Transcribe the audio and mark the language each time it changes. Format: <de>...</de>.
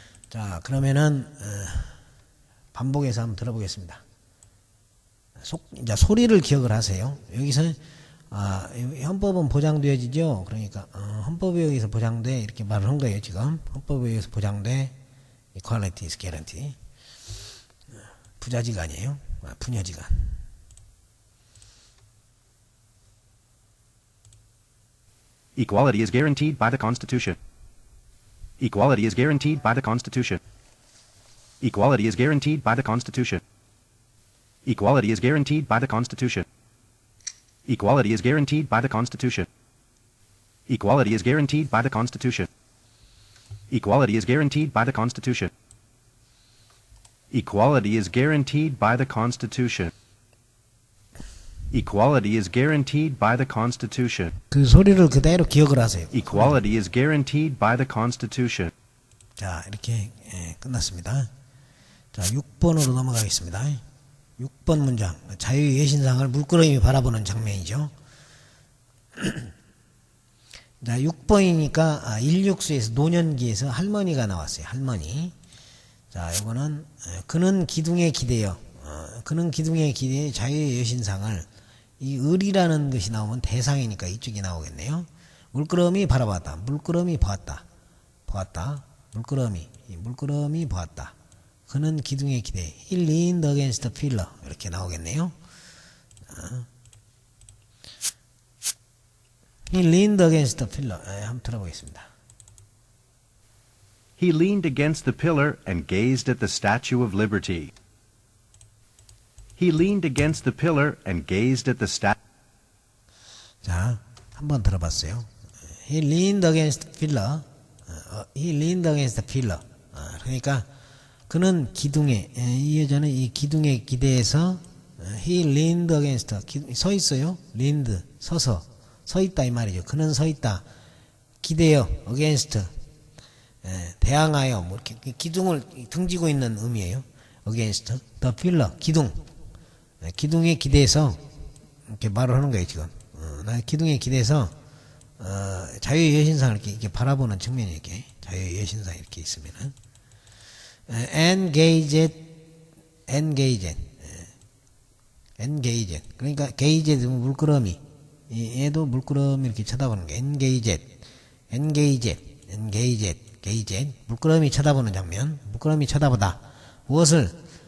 <ko>자, 그러면은 반복해서 한번 들어보겠습니다. 이제 소리를 기억을 하세요. 여기서 헌법은 보장되어지죠. 그러니까 헌법에 의해서 보장돼 이렇게 말을 한 거예요. 지금 헌법에 의해서 보장돼.</ko> <en>equality is guaranteed.</en> <ko>부자지간이에요. 부녀지간.</ko> <en>Equality is guaranteed by the Constitution. Equality is guaranteed by the Constitution. Equality is guaranteed by the Constitution. Equality is guaranteed by the Constitution. Equality is guaranteed by the Constitution. Equality is guaranteed by the Constitution. Equality is guaranteed by the Constitution. Equality is guaranteed by the Constitution. Equality is guaranteed by the Constitution.</en> <ko>그 소리를 그대로 기억을 하세요.</ko> <en>Equality is guaranteed by the Constitution.</en> <ko>자, 이렇게 끝났습니다. 자, 6번으로 넘어가겠습니다. 6번 문장. 자유의 예신상을 물끄러미 바라보는 장면이죠. 자, 6번이니까 일육수에서 노년기에서 할머니가 나왔어요. 할머니. 자, 이거는 그는 기둥에 기대어. 그는 기둥에 기대어 자유의 예신상을 이 을이라는 것이 나오면 대상이니까 이쪽이 나오겠네요. 물끄러미 바라봤다. 물끄러미 보았다. 물끄러미 보았다. 그는 기둥에 기대.</ko> <en>He leaned against the pillar.</en> <ko>이렇게 나오겠네요.</ko> <en>He leaned against the pillar.</en> <ko>한번 들어보겠습니다.</ko> <en>He leaned against the pillar and gazed at the Statue of Liberty. He leaned against the pillar and gazed at the</en> <ko>자, 한번 들어봤어요.</ko> <en>He leaned against the pillar. He leaned against the pillar.</en> <ko>그러니까 그는 기둥에, 이 여자는 이 기둥에 기대서</ko> <en>he leaned against,</en> <ko>서 있어요. leaned, 서서, 서 있다 이 말이죠. 그는 서 있다. 기대어, against, 대항하여, 뭐 이렇게 기둥을 등지고 있는 의미예요. against the pillar, 기둥. 기둥에 기대서 이렇게 말을 하는 거예요, 지금. 나 기둥에 기대서 자유의 여신상을 이렇게 바라보는 측면이 이렇게 자유의 여신상이 이렇게 있으면은 engaged 그러니까 gazed 물끄러미 얘도 물끄러미 이렇게 쳐다보는 게 engaged 물끄러미 쳐다보는 장면 물끄러미 쳐다보다 무엇을</ko>